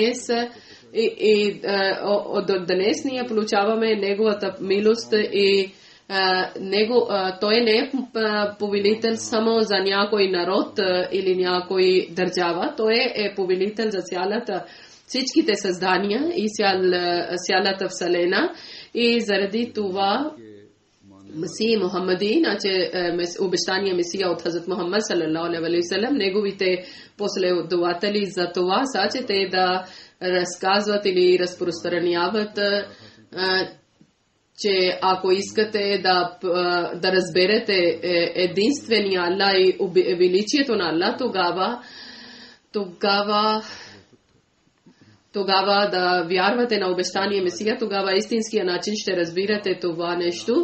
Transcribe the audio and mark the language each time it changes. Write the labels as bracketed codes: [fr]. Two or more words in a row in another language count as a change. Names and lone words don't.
[bg] до днес ние получаваме неговата милост и той не е повелител само за някой народ или някой държава, той е повелител за всичките създания и цялата вселена и заради това Месия Мухаммади, значи обещания Месия от Хазрат Мухаммад [ar] صلى الله عليه وسلم, [bg] неговите последователи за това са, че те да разказват или разпространяват, че ако искате да разберете единствения Аллах и величието на Аллах, тогава да вярвате на обещания Месия, тогава истинския начин ще разбирате това нещо.